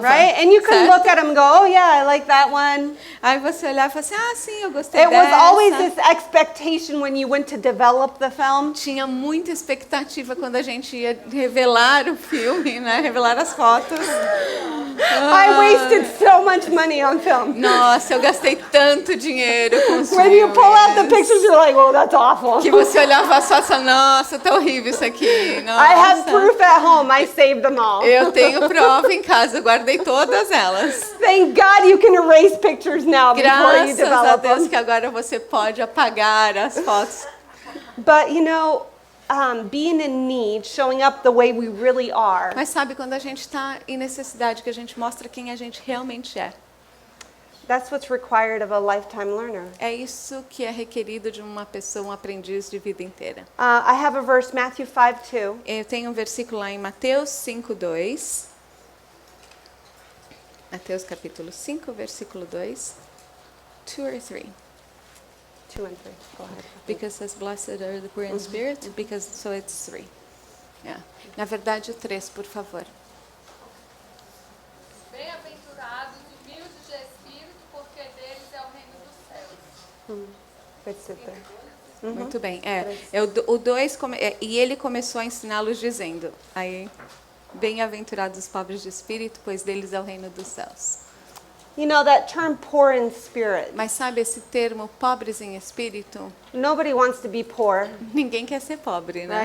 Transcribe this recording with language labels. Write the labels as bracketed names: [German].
[English] Right? And you can [Portuguese] certo? [English] look at them and go, oh yeah, I like that one. [Portuguese] Aí você olhava e falava assim, ah, sim, eu gostei [English] It was [Portuguese] dessa. [English] always this expectation when you went to develop the film. [Portuguese] Tinha muita expectativa quando a gente ia revelar o filme, né? Revelar as fotos. [English] I wasted so much money on film. [Portuguese] Nossa, eu gastei tanto dinheiro com os [English] When you pull out the [Portuguese] filmes. [English] pictures, you're like, oh, that's awful. [Portuguese] Que você olhava só e falava, nossa, tá horrível isso aqui. Nossa. [English] I have proof at home. I saved them all. [Portuguese] Eu tenho prova em casa, eu guardei todas elas. [English] Thank God you can erase pictures now before you [Portuguese] Graças a [English] develop [Portuguese] Deus [English] them. [Portuguese] que agora você pode apagar as fotos. [English] But you know, being in need, showing up the way we really are, [Portuguese] Mas sabe, quando a gente está em necessidade, que a gente mostra quem a gente realmente é. [English] that's what's required of a lifetime learner. [Portuguese] É isso que é requerido de uma pessoa, um aprendiz de vida inteira. [English] I have a verse, Matthew 5:2. [Portuguese] Eu tenho um versículo lá em Mateus 5:2. Mateus capítulo 5, versículo 2. [English] 2 or 3? 2 and 3. Go ahead. Because says blessed are the poor in spirit, because so it's 3. Yeah. [Portuguese] Na verdade o 3, por favor. Bem-aventurados os humildes de espírito, porque deles é o reino dos céus. [English] It's it there. [Portuguese] Muito bem. O 2 e ele começou a ensiná-los dizendo: aí, bem-aventurados os pobres de espírito, pois deles é o reino dos céus. [English] You know that term poor in spirit. [Portuguese] Mas sabe esse termo pobres em espírito? [English] Nobody wants to be poor. [Portuguese] Ninguém quer ser pobre, né?